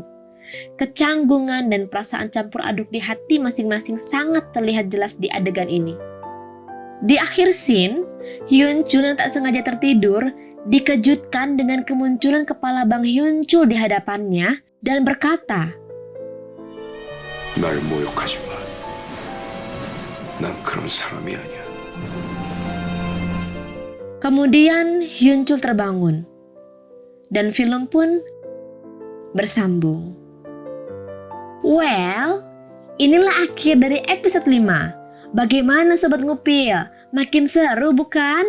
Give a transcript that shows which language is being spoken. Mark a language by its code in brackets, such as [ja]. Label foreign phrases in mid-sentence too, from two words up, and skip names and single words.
[id] Kecanggungan dan perasaan campur aduk di hati masing-masing sangat terlihat jelas di adegan ini. Di akhir scene, Hyun Chul yang tak sengaja tertidur dikejutkan dengan kemunculan kepala Bang Hyun Chul di hadapannya dan berkata, [ko] 날 모욕하지 마. 난 그런 사람이 아니야. [id] Kemudian Hyun Chul terbangun dan film pun bersambung. Well, inilah akhir dari episode 5. Bagaimana Sobat Ngupil? Makin seru bukan?